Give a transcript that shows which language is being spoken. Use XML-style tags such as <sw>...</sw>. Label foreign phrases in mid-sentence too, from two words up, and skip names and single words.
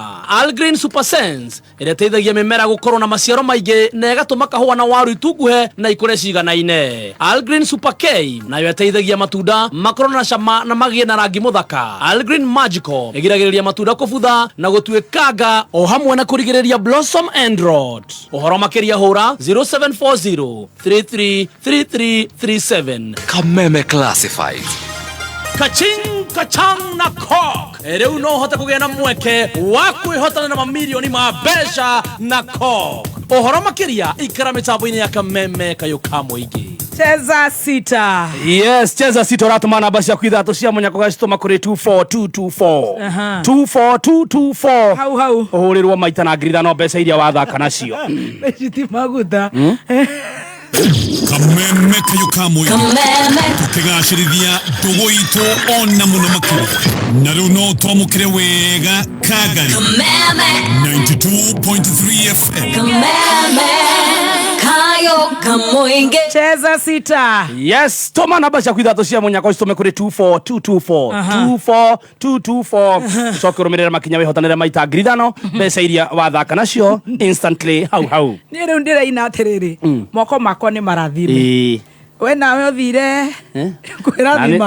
<ki>Algreen Super Sense ĩrĩa ĩteithagia mĩmera gũkorwo na maciaro maingĩ na ĩgatũma kahũa na waru itunguhe na ikũre ciganaine. Algreen Super K nayo ĩteithagia matunda makorwo na cama na magĩe na rangi mũthaka. Algreen Magical ĩgiragĩrĩria matunda kũbutha na gũtuĩkanga o hamwe na kũrigĩrĩria</ki> <en>blossom end rot.</en> <ki>Ũhoro makĩria hũra 0740333337. Kameme Classified. Kaching kachang na kok rĩu no hote kũgĩa na mweke wa kwĩhotana na mamilioni ma mbeca na kok. Ũhoro makĩria ikara mĩtambo-inĩ ya Kameme kayũka mũingĩ. Cheza sita. Yes, cheza sita uratuma namba cia kwithatũ cia munyako gacitũma kũrĩ 24224 24224 hau ũhũrĩrwo maita na ngiri ithano mbeca iria wathaka nacio meciti maguta Kameme kayũka mũingĩ tũkĩgacĩrithia ndũgũ itũ ona mũno makĩria na rĩu no twamũkĩre wega Kagari 92.3 FM cheza sita. Yes, toma namba cia kwithatũ cia munyako citũme kũrĩ 24224 24224 coke ũrũmĩrĩre makinya wĩhotanĩre maita ngiri ithano mbeca iria wathaka nacio instantly hau niĩ rĩu ndĩraina atĩrĩrĩ moko makwa nĩ marathime we nawe ũthire kwĩrathima</ki>